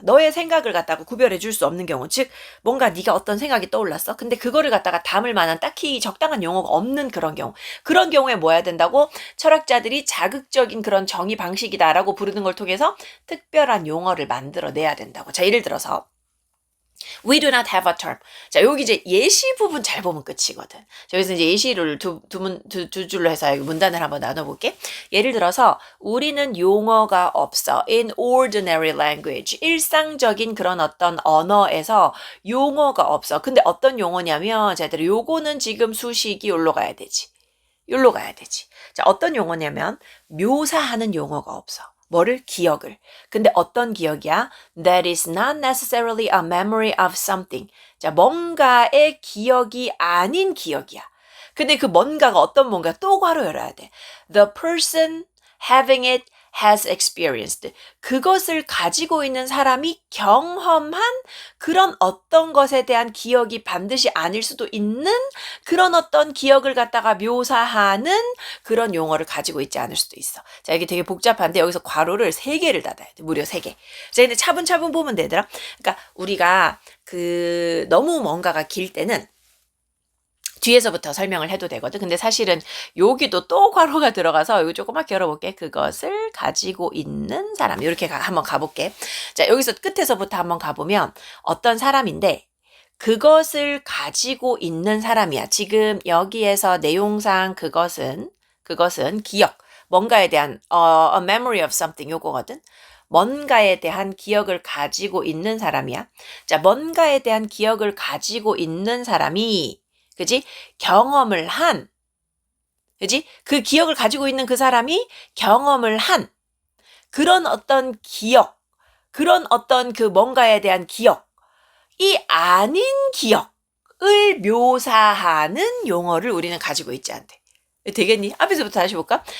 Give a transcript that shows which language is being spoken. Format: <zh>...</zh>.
<ko>너의 생각을 갖다가 구별해 줄 수 없는 경우. 즉 뭔가 네가 어떤 생각이 떠올랐어. 근데 그거를 갖다가 담을 만한 딱히 적당한 용어가 없는 그런 경우. 그런 경우에 뭐 해야 된다고? 철학자들이 자극적인 그런 정의 방식이다라고 부르는 걸 통해서 특별한 용어를 만들어내야 된다고. 자, 예를 들어서</ko> <en>We do not have a term.</en> <ko>자, 여기 이제 예시 부분 잘 보면 끝이거든. 자, 여기서 이제 예시를 두 줄로 해서 문단을 한번 나눠볼게. 예를 들어서 우리는 용어가 없어.</ko> <en>In ordinary language.</en> <ko>일상적인 그런 어떤 언어에서 용어가 없어. 근데 어떤 용어냐면 자, 요거는 지금 수식이 여기로 가야 되지. 자, 어떤 용어냐면 묘사하는 용어가 없어. 뭐를? 기억을. 근데 어떤 기억이야?</ko> <en>That is not necessarily a memory of something.</en> <ko>자, 뭔가의 기억이 아닌 기억이야. 근데 그 뭔가가 어떤 뭔가 또 괄호 열어야 돼.</ko> <en>The person having it has experienced.</en> <ko>그것을 가지고 있는 사람이 경험한 그런 어떤 것에 대한 기억이 반드시 아닐 수도 있는 그런 어떤 기억을 갖다가 묘사하는 그런 용어를 가지고 있지 않을 수도 있어. 자, 이게 되게 복잡한데 여기서 괄호를 3개를 닫아야 돼. 무려 3개. 자, 근데 차분차분 보면 되더라. 그러니까 우리가 너무 뭔가가 길 때는 뒤에서부터 설명을 해도 되거든. 근데 사실은 여기도 또 괄호가 들어가서 여기 조그맣게 열어볼게. 그것을 가지고 있는 사람. 이렇게 한번 가볼게. 자, 여기서 끝에서부터 한번 가보면 어떤 사람인데 그것을 가지고 있는 사람이야. 지금 여기에서 내용상 그것은 기억. 뭔가에 대한</ko> <en>a memory of something</en> <ko>요거거든. 뭔가에 대한 기억을 가지고 있는 사람이야. 자, 뭔가에 대한 기억을 가지고 있는 사람이 그지? 경험을 한, 그지? 그 기억을 가지고 있는 그 사람이 경험을 한 그런 어떤 기억, 그런 어떤 그 뭔가에 대한 기억이 아닌 기억을 묘사하는 용어를 우리는 가지고 있지 않대. 되겠니? 앞에서부터 다시 볼까?</ko>